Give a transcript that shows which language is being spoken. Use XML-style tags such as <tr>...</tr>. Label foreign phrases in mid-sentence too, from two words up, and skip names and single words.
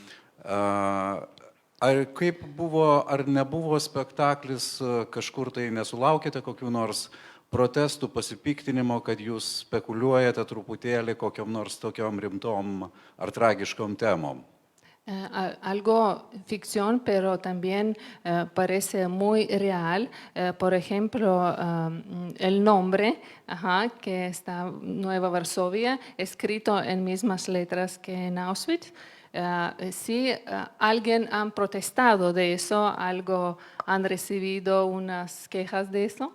<lt>Ar kaip buvo, ar nebuvo spektaklis kažkur tai nesulaukėte kokių nors protestų, pasipiktinimo, kad jūs spekuliuojate truputėlį kokiam nors tokiom rimtom ar tragiškom temom?</lt> <es>Algo ficción, pero también parece muy real. Por ejemplo, el nombre, que está Nueva Varsovia, escrito en mismas letras que en Auschwitz. Si alguien han protestado de eso, algo han recibido unas quejas de eso.</es>